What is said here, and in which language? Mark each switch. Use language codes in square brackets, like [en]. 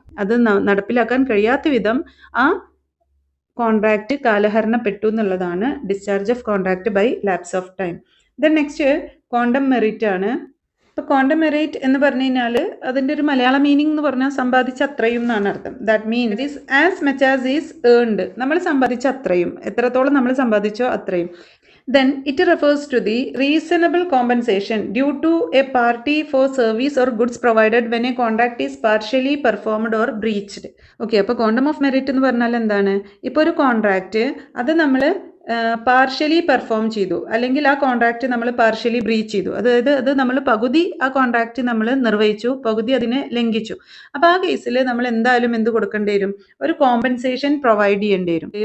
[ml] അത് നടപ്പിലാക്കാൻ കഴിയാത്ത വിധം ആ കോൺട്രാക്ട് കാലഹരണപ്പെട്ടു എന്നുള്ളതാണ് discharge of contract by lapse of time. Then next quantum merit ആണ്. ഇപ്പോൾ ക്വാണ്ടം മെറിറ്റ് എന്ന് പറഞ്ഞു കഴിഞ്ഞാൽ അതിൻ്റെ ഒരു മലയാള മീനിങ് എന്ന് പറഞ്ഞാൽ സമ്പാദിച്ച അത്രയും എന്നാണ് അർത്ഥം. [en] That means it is as much as is earned. [ml] നമ്മൾ സമ്പാദിച്ച അത്രയും, എത്രത്തോളം നമ്മൾ സമ്പാദിച്ചോ അത്രയും. [en] Then it refers to the reasonable compensation due to a party for service or goods provided when a contract is partially performed or breached. [ml] Okay, അപ്പോൾ quantum of merit എന്ന് പറഞ്ഞാൽ എന്താണ്? ഇപ്പോൾ ഒരു കോൺട്രാക്റ്റ് അത് നമ്മൾ പാർഷ്യലി പെർഫോം ചെയ്തു, അല്ലെങ്കിൽ ആ കോൺട്രാക്റ്റ് നമ്മൾ പാർഷ്യലി ബ്രീച്ച് ചെയ്തു, അതായത് അത് നമ്മൾ പകുതി ആ കോൺട്രാക്റ്റ് നമ്മൾ നിർവഹിച്ചു, പകുതി അതിനെ ലംഘിച്ചു. അപ്പോൾ ആ കേസിൽ നമ്മൾ എന്തായാലും എന്ത് കൊടുക്കേണ്ടി വരും? ഒരു കോമ്പൻസേഷൻ പ്രൊവൈഡ് ചെയ്യേണ്ടി വരും.